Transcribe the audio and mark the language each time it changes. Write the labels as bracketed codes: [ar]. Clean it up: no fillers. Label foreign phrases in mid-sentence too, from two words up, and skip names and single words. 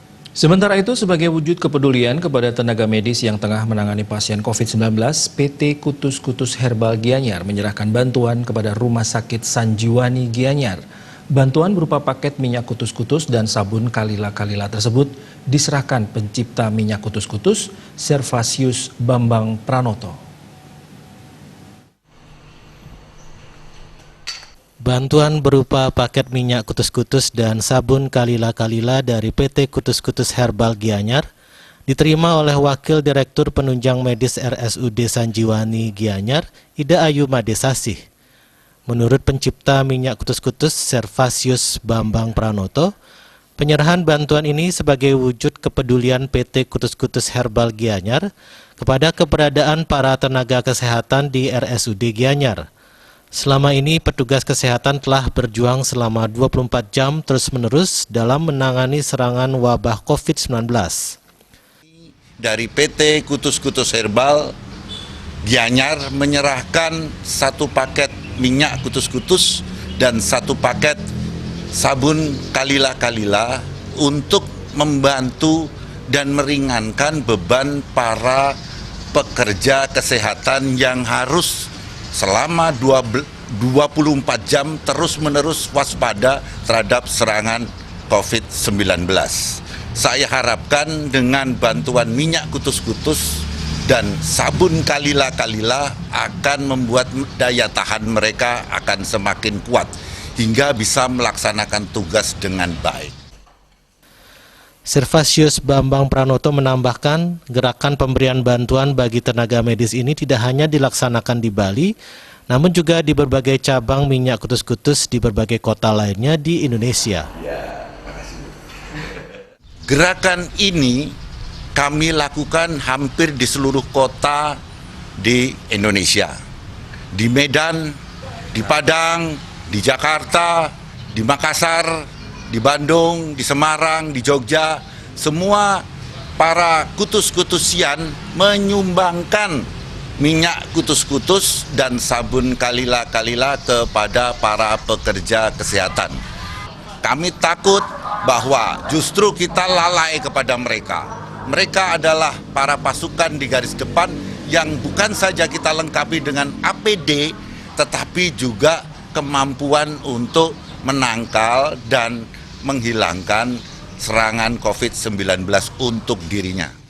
[id] Sementara itu, sebagai wujud kepedulian kepada tenaga medis yang tengah menangani pasien COVID-19, PT Kutus Kutus Herbal Gianyar menyerahkan bantuan kepada Rumah Sakit Sanjiwani Gianyar. Bantuan berupa paket minyak kutus-kutus dan sabun kalila-kalila tersebut diserahkan pencipta minyak kutus-kutus, Servasius Bambang Pranoto. Bantuan berupa paket minyak kutus-kutus dan sabun kalila-kalila dari PT Kutus Kutus Herbal Gianyar diterima oleh Wakil Direktur Penunjang Medis RSUD Sanjiwani Gianyar, Ida Ayu Madesasih. Menurut pencipta minyak kutus-kutus Servasius Bambang Pranoto, penyerahan bantuan ini sebagai wujud kepedulian PT Kutus Kutus Herbal Gianyar kepada keberadaan para tenaga kesehatan di RSUD Gianyar. Selama ini, petugas kesehatan telah berjuang selama 24 jam terus-menerus dalam menangani serangan wabah COVID-19. Dari PT Kutus Kutus Herbal Gianyar menyerahkan satu paket minyak kutus-kutus dan satu paket sabun kalila-kalila untuk membantu dan meringankan beban para pekerja kesehatan yang harus selama 24 jam terus-menerus waspada terhadap serangan COVID-19. Saya harapkan dengan bantuan minyak kutus-kutus dan sabun kalila-kalila akan membuat daya tahan mereka akan semakin kuat hingga bisa melaksanakan tugas dengan baik. Servasius Bambang Pranoto menambahkan, gerakan pemberian bantuan bagi tenaga medis ini tidak hanya dilaksanakan di Bali, namun juga di berbagai cabang minyak kutus-kutus di berbagai kota lainnya di Indonesia. Gerakan ini kami lakukan hampir di seluruh kota di Indonesia. Di Medan, di Padang, di Jakarta, di Makassar, di Bandung, di Semarang, di Jogja, semua para kutus-kutusian menyumbangkan minyak kutus-kutus dan sabun kalila-kalila kepada para pekerja kesehatan. Kami takut bahwa justru kita lalai kepada mereka. Mereka adalah para pasukan di garis depan yang bukan saja kita lengkapi dengan APD, tetapi juga kemampuan untuk menangkal dan menghilangkan serangan COVID-19 untuk dirinya.